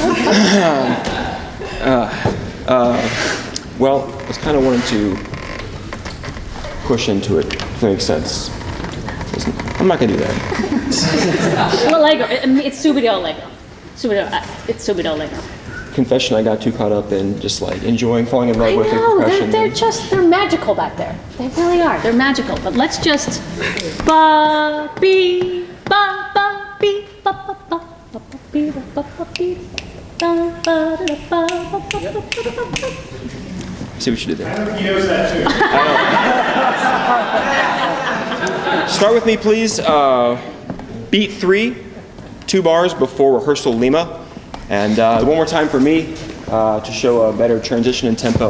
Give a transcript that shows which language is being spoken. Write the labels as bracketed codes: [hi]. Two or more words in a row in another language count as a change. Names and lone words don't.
[en] Well, I was kind of wanting to push into it, if that makes sense. I'm not gonna do that. well, Lego. It's [it] Subito Lego. [en] It's [it] Subito Lego. [en] Confession, I got too caught up in just like enjoying falling in I love with the know, percussion. they're magical back there. They really are. They're magical. But let's just ba bee ba ba bee ba ba ba ba ba bee ba ba ba bee ba ba da ba ba ba ba ba. See what you did there. He knows that too. Start with me, please. Beat 3, 2 bars before rehearsal Lima. And one more time for me to show a better transition in tempo.